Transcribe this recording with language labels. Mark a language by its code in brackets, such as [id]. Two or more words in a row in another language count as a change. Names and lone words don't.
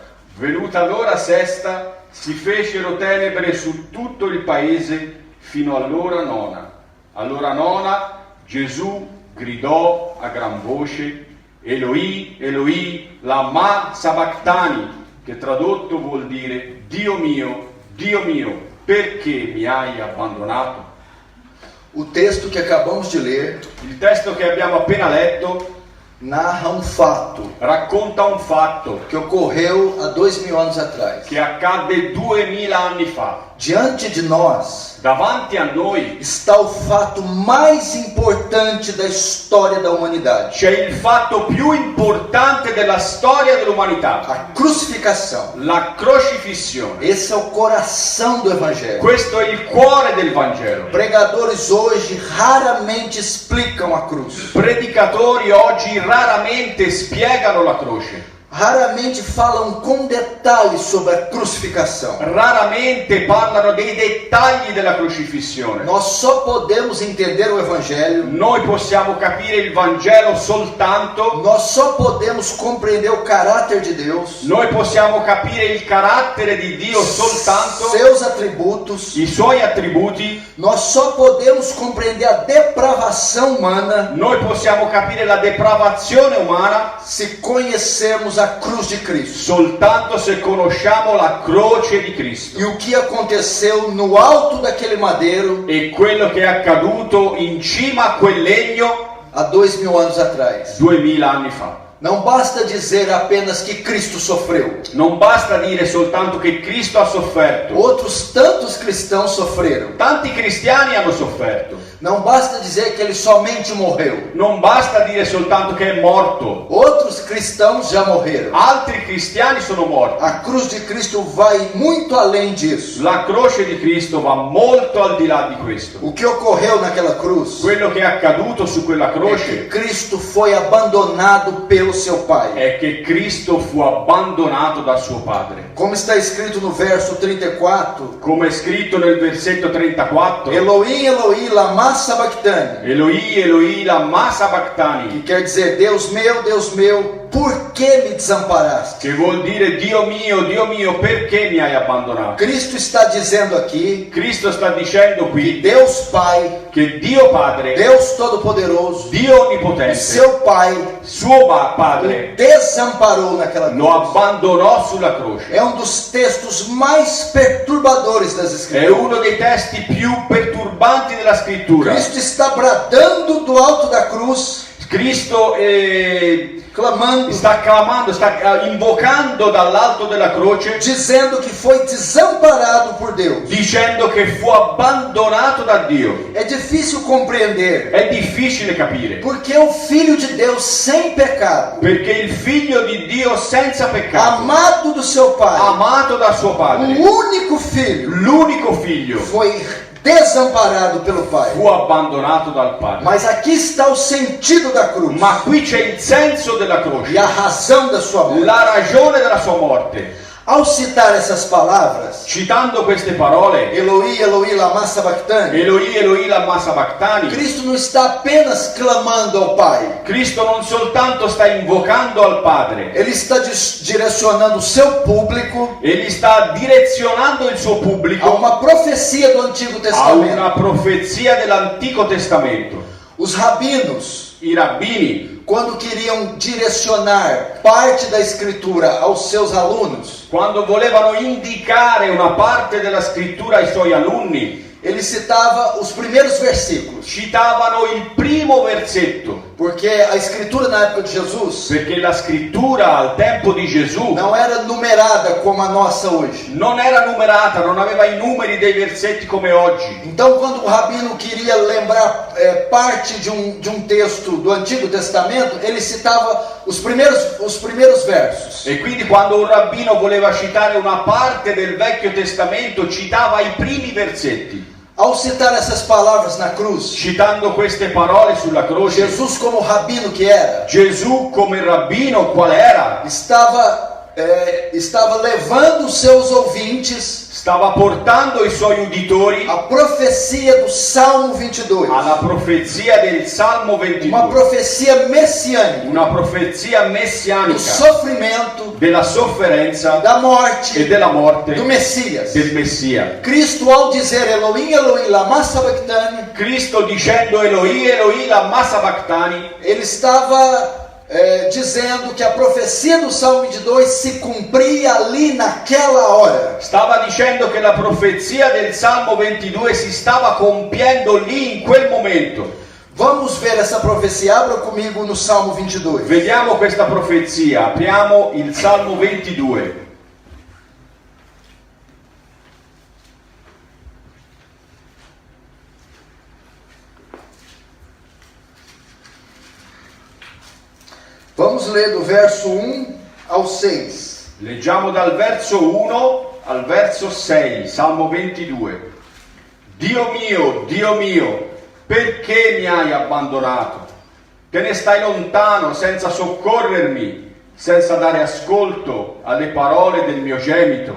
[it] Venuta l'ora sesta, si fecero tenebre su tutto il paese fino all'ora nona. All'ora nona Gesù gridò a gran voce: [arc] Eloi, Eloi, lama sabachthani, [it] che tradotto vuol dire Dio mio, perché mi hai abbandonato? [pt] O texto que acabamos de ler [it] Il testo che abbiamo appena letto [pt] narra um fato [it] racconta un fatto [pt] que ocorreu há 2000 anos atrás. [it] che accadde 2000 anni fa. [pt] Diante de nós [it] Davanti a noi [pt] está o fato mais importante da história da humanidade: [it] c'è il fatto più importante della storia dell'umanità, [pt] a crucificação. [it] la crocifissione. [pt] Esse é o coração do Evangelho. [it] Questo è il cuore del Vangelo. [pt] Pregadores hoje raramente explicam a cruz, [it] Predicatori oggi raramente spiegano la croce, [pt] raramente falam com detalhes sobre a crucificação. [it] raramente parlano dei dettagli della crocifissione. [pt] Nós só podemos entender o Evangelho, [it] Noi possiamo capire il Vangelo soltanto, [pt] nós só podemos compreender o caráter de Deus, [it] noi possiamo capire il carattere di Dio soltanto, [pt] seus atributos. [it] i suoi attributi, [pt] Nós só podemos compreender a depravação humana [it] noi possiamo capire la depravazione umana [pt] se conhecermos a cruz de Cristo [it] soltanto se conosciamo la croce di Cristo [pt] e o que aconteceu no alto daquele madeiro [it] e quello che è accaduto in cima a quel legno [pt] há 2000 anos atrás. [it] 2000 anni fa. [pt] Não basta dizer apenas que Cristo sofreu. [it] Non basta dire soltanto che Cristo ha sofferto. [pt] Outros tantos cristãos sofreram. [it] Tanti cristiani hanno sofferto. [pt] Não basta dizer que ele somente morreu. [it] Non basta dire soltanto che è morto. [pt] Outros cristãos já morreram. [it] Altri cristiani sono morti. [pt] A cruz de Cristo vai muito além disso. [it] La croce di Cristo va molto al di là di questo. [pt] O que ocorreu naquela cruz [it] Quello che è accaduto su quella [pt] é que [it] croce [pt] Cristo foi abandonado pelo seu Pai. [it] è che Cristo fu abbandonato dal suo Padre. [pt] Como está escrito no verso 34, [it] Come è scritto nel versetto 34, [arc] Elohim, Elohim, lama sabachthani, Eloi, Eloi, lama [pt] que [arc] sabachthani, [pt] quer dizer, Deus meu, por que me desamparaste? [it] che vuol dire Dio mio, perché mi hai abbandonato? [pt] Cristo está dizendo aqui [it] Cristo sta dicendo [pt] que [it] qui [pt] Deus Pai, [it] che Dio Padre, [pt] Deus Todo-Poderoso, [it] Dio [pt] o [it] Onnipotente, [pt] seu Pai, [it] suo [pt] o [it] Padre, [pt] desamparou naquela [it] lo [pt] cruz. [it] abbandonò sulla croce. [pt] É um dos textos mais perturbadores das [it] È [pt] Escrituras. [it] uno dei testi più perturbanti della scrittura. [pt] Cristo está bradando do alto da cruz, [it] Cristo [pt] clamando, [it] sta clamando, sta invocando dall'alto della croce, [pt] dizendo que foi desamparado por Deus. [it] dicendo che fu abbandonato da Dio. [pt] É difícil compreender, [it] È difficile capire, [pt] porque o Filho de Deus sem pecado, [it] perché il figlio di Dio senza peccato, [pt] amado do seu Pai, [it] amato da suo o padre, [pt] único Filho, [it] l'unico figlio, [pt] foi desamparado pelo Pai. [it] fu abbandonato dal padre. [pt] Mas aqui está o sentido da cruz [it] Ma qui c'è il senso della e croce, [pt] a razão da sua morte. [it] la ragione della sua morte. [pt] Ao citar essas palavras, [it] Citando queste parole, [arc] Eloi, Eloi, lama sabachthani, Eloi, Eloi, lama sabachthani, [pt] Cristo não está apenas clamando ao Pai, [it] Cristo non soltanto sta invocando al Padre, [pt] Ele está direcionando o seu público [it] egli sta direzionando il suo a pubblico [pt] uma profecia do Antigo a Testamento. [it] una profezia dell'Antico Testamento. [pt] Os rabinos, [it] I rabbini, [pt] quando queriam direcionar parte da Escritura aos seus alunos, [it] quando volevano indicare una parte della scrittura ai suoi alunni, [pt] ele citava os primeiros versículos, [it] citavano il primo versetto, [pt] porque a Escritura na época de Jesus [it] perché la scrittura al tempo di Gesù [pt] não era numerada como a nossa hoje. [it] non era numerata, non aveva i numeri dei versetti come oggi. [pt] Então, quando o rabino queria lembrar parte de um texto do Antigo Testamento, ele citava os primeiros versos. [it] E quindi quando un rabbino voleva citare una parte del Vecchio Testamento, citava i primi versetti. [pt] Ao citar essas palavras na cruz, [it] Citando queste parole sulla croce, [pt] Jesus, como rabino que era, [it] Gesù come rabbino qual era? [pt] estava levando os seus ouvintes [it] Stava portando i suoi uditori [pt] a profecia do Salmo 22, [it] alla profezia del Salmo [pt] uma [it] 22, [pt] profecia messiânica [it] una profezia [pt] do [it] messianica [pt] sofrimento, [it] della sofferenza [pt] da morte [it] e della morte [pt] do Messias. [it] del Messia. [pt] Cristo, ao dizer [arc] Elohim, Elohim, lama sabachthani, [it] Cristo dicendo [arc] Eloi, Eloi, lama sabachthani, [pt] ele estava dizendo que a profecia do Salmo 22 se cumpria ali naquela hora. [it] stava dicendo che la profezia del Salmo 22 si stava compiendo lì in quel momento. [pt] Vamos ver essa profecia, abra comigo no Salmo 22. [it] Vediamo questa profezia, apriamo il Salmo 22. [pt] Vamos ler do verso 1 ao 6. [it] Leggiamo dal verso 1 al verso 6, Salmo 22. Dio mio, perché mi hai abbandonato? Te ne stai lontano senza soccorrermi, senza dare ascolto alle parole del mio gemito.